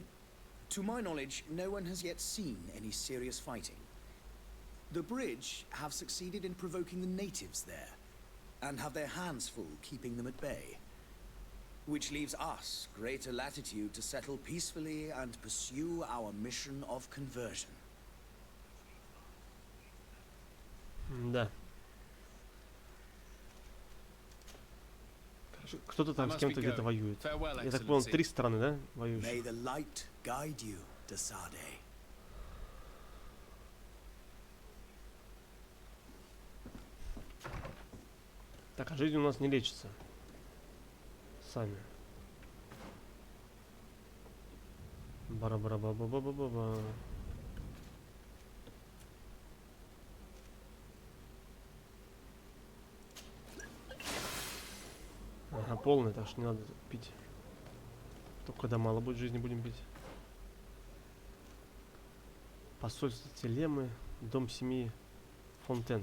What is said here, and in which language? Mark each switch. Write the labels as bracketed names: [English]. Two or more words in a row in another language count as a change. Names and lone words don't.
[English] To my knowledge, no one has yet seen any serious fighting. The Bridge have succeeded in provoking the natives there, and have their hands full keeping them at bay. Which leaves us greater latitude to settle peacefully and pursue our mission of conversion. [Russian] Да. Хорошо, кто-то там с кем-то где-то воюет. Я так понял, 3 страны, да, воюют. [English] May the light guide you, Desade. [Russian] Так, а жизнь у нас не лечится. Сами. Бара-бара-ба-ба-ба-ба-ба. Ага, полный, так что не надо пить. Только когда мало будет жизни, будем пить. Посольство Телемы, дом семьи Фонтен.